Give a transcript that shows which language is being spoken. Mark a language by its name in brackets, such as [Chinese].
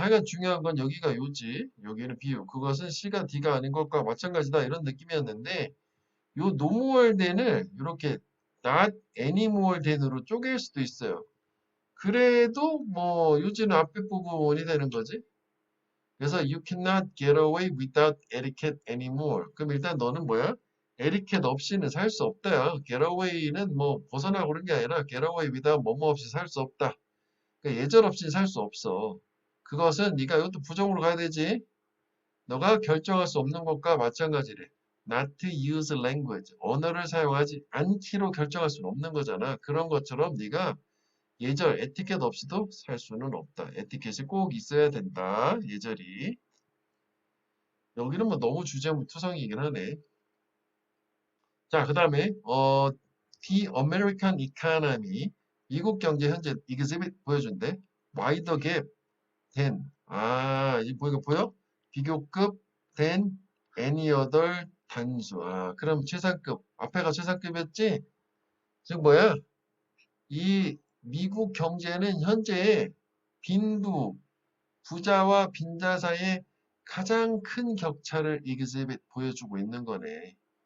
[Korean] 하여간 중요한 건 여기가 요지. 여기는 B. 그것은 C가 D가 아닌 것과 마찬가지다. 이런 느낌이었는데 요 노멀 than을 이렇게 [English] not anymore than [Korean] 으로 쪼갤 수도 있어요. 그래도 뭐 요지는 앞에 부분이 되는 거지. 그래서 [English] you cannot get away without etiquette anymore. [Korean] 그럼 일단 너는 뭐야? 에티켓 없이는 살 수 없다야. get away는 뭐 벗어나고 그런 게 아니라 get away without 뭐뭐 없이 살 수 없다. 그러니까 예절 없이는 살 수 없어. 그것은 네가 이것도 부정으로 가야 되지. 너가 결정할 수 없는 것과 마찬가지래. [English] not to use language. [Korean] 언어를 사용하지 않기로 결정할 수는 없는 거잖아. 그런 것처럼 네가 예절, 에티켓 없이도 살 수는 없다. 에티켓이 꼭 있어야 된다. 예절이. 여기는 뭐 너무 주제무 투성이긴 하네. 자, 그 다음에 The American Economy 미국 경제 현재 exhibit 보여준대. [English] Wider gap than [Korean] 이 보이가 보여? [English] 비교급 than any other 단수. [Korean] 그럼 최상급 앞에가 최상급이었지? 즉 뭐야? 이 미국 경제는 현재 빈부 부자와 빈자 사이에 가장 큰 격차를 exhibit 보여주고 있는 거네.